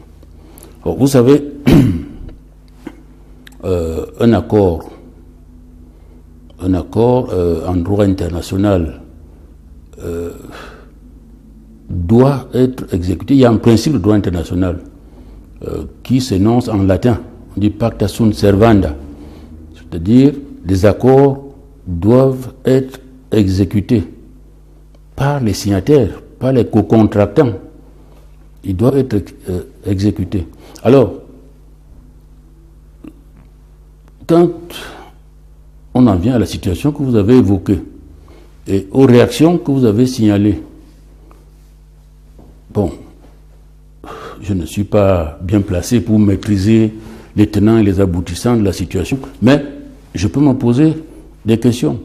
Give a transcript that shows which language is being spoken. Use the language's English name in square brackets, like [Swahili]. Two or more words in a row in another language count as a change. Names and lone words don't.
[French] Alors, vous savez, un accord en droit international doit être exécuté. Il y a un principe de droit international qui s'énonce en latin. On dit [Latin] pacta sunt servanda. [French] C'est-à-dire, les accords doivent être exécutés par les signataires, par les co-contractants. Ils doivent être exécutés. Alors, quand on en vient à la situation que vous avez évoquée et aux réactions que vous avez signalées, bon, je ne suis pas bien placé pour maîtriser les tenants et les aboutissants de la situation, mais je peux me poser des questions.